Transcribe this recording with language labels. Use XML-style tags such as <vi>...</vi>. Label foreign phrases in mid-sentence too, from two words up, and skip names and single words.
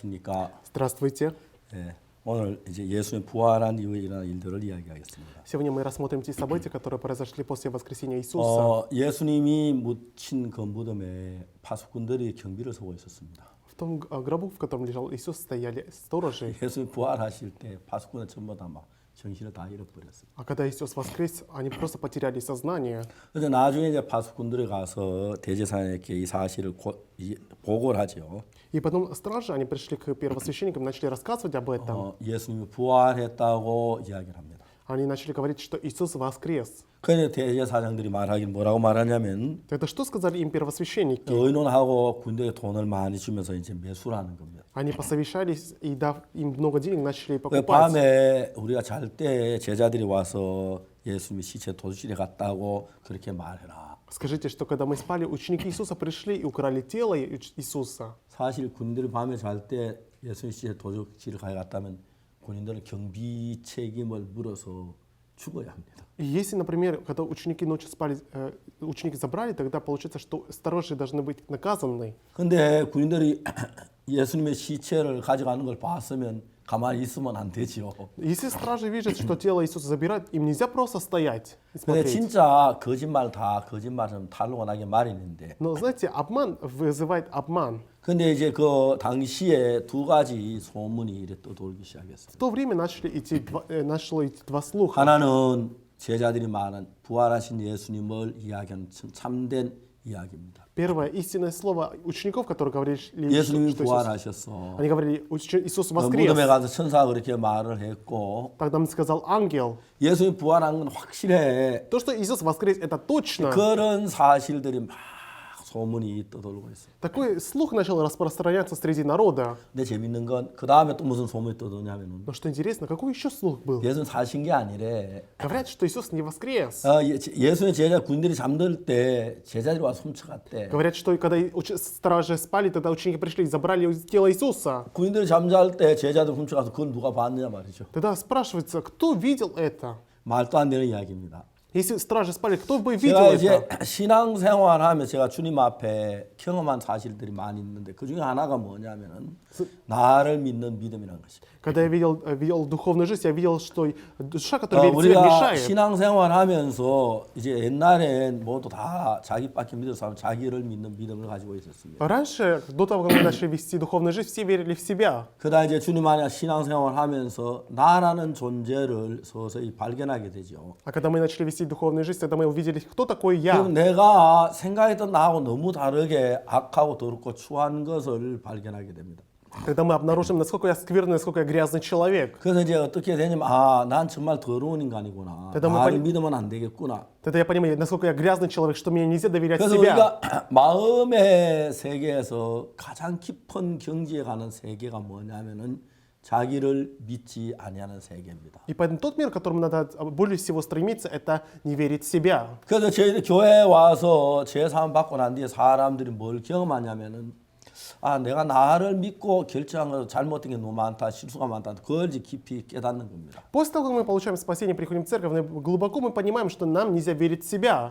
<ko>안녕하십니까.</ko> <ru>Здравствуйте.</ru> <ko>예, 오늘 이제 예수님 부활한 이후에 일어난 일들을 이야기하겠습니다.</ko> <ru>Сегодня мы рассмотрим те события, которые произошли после воскресения Иисуса.</ru> <ko>예수님이 묻힌 그 무덤에 파수꾼들이 경비를 서고 있었습니다.</ko> <ru>В том гробу, в котором лежал Иисус, стояли сторожи.</ru> <ko>예수님 부활하실 때 파수꾼은 전부 다 막 정신을 다 잃어버렸어요.</ko> <ru>А когда Иисус воскрес, они просто потеряли сознание.</ru> <ko>그런데 나중에 이제 파수꾼들이 가서 대제사장에게 이 사실을 보고를 하죠.</ko> <ru>И потом стражи, они пришли к первосвященникам, начали рассказывать об этом.</ru> <ko>예수님이 부활했다고 이야기를 합니다.</ko> <ru>Они начали говорить, что Иисус воскрес.</ru> <ko>그런데 대제사장들이 말하기는 뭐라고 말하냐면</ko> <ru>Это что сказали им первосвященники?</ru> <ko>의논하고 군대에 돈을 많이 주면서 이제 매수를 하는 겁니다.</ko> <ru>Они посовещались и, дав им много денег, начали 그 покупать.</ru> <ko>밤에 우리가 잘 때 제자들이 와서 예수님이 시체 도둑질해 갔다고 그렇게 말해라.</ko> <ru>Скажите, что когда мы спали, ученики Иисуса пришли и украли тело Иисуса.</ru> <ko>사실 군인들이 밤에 잘 때 예수님 시체 도둑질을 가져갔다면 군인들은 경비 책임을 물어서 죽어야 합니다.</ko> <ru>И если, например, когда ученики ночью спали, ученики забрали, тогда получается, что сторожи должны быть наказаны.</ru> <ko>근데 군인들이 예수님의 시체를 가져가는 걸 봤으면 가만히 있으면 안 되죠.</ko> <ru>Если стражи видят, что тело Иисуса забирают, им нельзя просто стоять и</ru> <ko>근데</ko> <ru>смотреть.</ru> <ko>진짜 거짓말 다 거짓말처럼 탈로가 나게 마련인데.</ko> <ru>Но знаете, обман вызывает обман.</ru> <ko>근데 이제 그 당시에 두 가지 소문이 이래 떠돌기 시작했어요.</ko> <ru>В то время нашло идти два слуха.</ru> <ko>하나는 제자들이 말한 부활하신 예수님을 이야기하는 참된 이야기입니다.</ko> <ru>Первое истинное слово учеников, которые говорили,</ru> <ko>예수님이</ko> <ru>что Иисус,</ru> <ko>부활하셨어.</ko> <ru>они говорили, Иисус</ru> <ko>무덤에</ko> <ru>воскрес.</ru> <ko>가서 천사가 그렇게 말을 했고</ko> <ru>Тогда нам сказал ангел.</ru> <ko>예수님이 부활한 건 확실해.</ko> <ru>То, что Иисус воскрес, это точно.</ru> <ko>그런 사실들이 막 소문이 떠돌고 있어요.</ko> <ru>Такой слух начал распространяться среди народа.</ru> <ko>근데 재밌는 건 그 다음에 또 무슨 소문이 떠도냐면은</ko> <ru>Но что интересно, какой еще слух был?</ru> <ko>예수님 사신 게 아니래.</ko> <ru>Говорят, что Иисус не воскрес.</ru> <ko>예수의 제자 군들이 잠들 때 제자들이 와서 훔쳐갔대.</ko> <ru>Говорят, что когда стражи спали, тогда ученики пришли и забрали тело Иисуса.</ru> <ko>군인들이 잠잘 때 제자들 훔쳐가서 그걸 누가 봤느냐 말이죠.</ko> <ru>Тогда спрашивается, кто видел это?</ru> <ko>말도 안 되는 이야기입니다.</ko> <ru>Если стражи спали, кто бы видел</ru> <ko>제가 이제</ko> <ru>это?</ru> <ko>신앙생활하면 제가 주님 앞에 경험한 사실들이 많이 있는데 그 중에 하나가 뭐냐면은 나를 믿는 믿음이라는 것이.</ko> <ru>Когда я видел духовную жизнь, я видел, что душа, которая верит в себя,</ru> <ko>우리가</ko> <ru>мешает.</ru> <ko>신앙생활하면서 이제 옛날엔 모두 다 자기밖에 믿을 사람 자기를 믿는 믿음을 가지고 있었습니다.</ko> <ru>Раньше, до того, как мы начали вести духовную жизнь, все верили в себя.</ru> <ko>그러다 이제 주님 안에 신앙생활하면서 나라는 존재를 서서히 발견하게 되죠.</ko> <ru>А когда мы начали вести духовную жизнь, тогда мы увидели, кто такой</ru> <ko>그럼</ko> <ru>я.</ru> <ko>내가 생각했던 나하고 너무 다르게 악하고 더럽고 추한 것을 발견하게 됩니다.</ko> <ru>Когда мы обнаружим, насколько я скверный, насколько я грязный человек.</ru> <ko>그래서 이제 어떻게 되냐면 난 정말 더러운 인간이구나. 그러다 나를 보니- 믿으면 안 되겠구나.</ko> <ru>Тогда я понимаю, насколько я грязный человек, что мне нельзя доверять</ru> <ko>그래서</ko> <ru>себя.</ru> <ko>우리가 마음의 세계에서 가장 깊은 경지에 가는 세계가 뭐냐면은 자기를 믿지 아니하는 세계입니다.</ko> <ru>И поэтому тот мир, к которому надо более всего стремиться, это не верить в себя.</ru> <ko>그래서 저희들 교회에 와서 제사함 받고 난 뒤에 사람들이 뭘 경험하냐면은 내가 나를 믿고 결정한 거 잘못된 게 너무 많다, 실수가 많다. 그걸 이제 깊이 깨닫는 겁니다.</ko> <ru>После того, как мы получаем спасение, приходим в церковь, глубоко мы понимаем, что нам нельзя верить в себя.</ru>